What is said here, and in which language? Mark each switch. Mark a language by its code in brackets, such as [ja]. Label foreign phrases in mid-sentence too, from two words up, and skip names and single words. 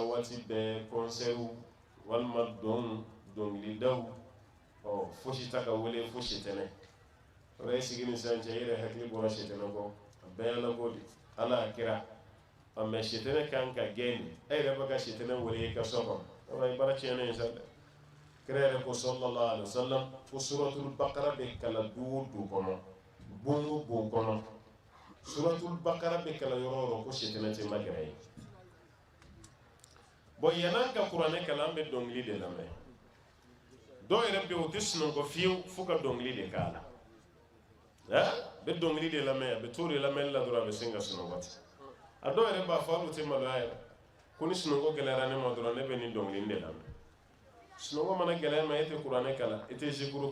[bm] waati bɛɛ concert walima dɔnkilidaw fosi ta ka wele fo sitɛnɛ o yɛrɛ sigi ni sisan cɛ i yɛrɛ hakili bɔra sitɛnɛ kɔ a bɛɛ ye Ala ko de Ala a kira mais sitɛnɛ kan ka gɛn de e yɛrɛ bɛ ka sitɛnɛ wele i ka so kɔnɔ o ye baara tiɲɛnen ye sa dɛ kira yɛrɛ ko [ar] صلى الله عليه وسلم [bm] ko [ar] سورة البقرة [bm] bɛ kalan du o du kɔnɔ bon o bon kɔnɔ [ar] سورة البقرة [bm] bɛ kalan yɔrɔ o yɔrɔ ko sitɛnɛ tɛ magɛrɛ ye bon yan'an ka kuranɛ kalan an bɛ dɔnkili de lamɛn dɔw yɛrɛ bɛ yen u tɛ sunɔgɔ fiyewu fo ka dɔnkili de k'a la a bɛ dɔnkili de lamɛn a bɛ to de lamɛnni la dɔrɔn a bɛ sin ka sunɔgɔ ten a dɔw yɛrɛ b'a fɔ hali u tɛ maloya yɛrɛ ko ni sunɔgɔ gɛlɛyara ne ma dɔrɔn ne bɛ nin dɔnkili de lamɛn sunɔgɔ mana gɛlɛya ma e tɛ kuranɛ kalan e tɛ zikuru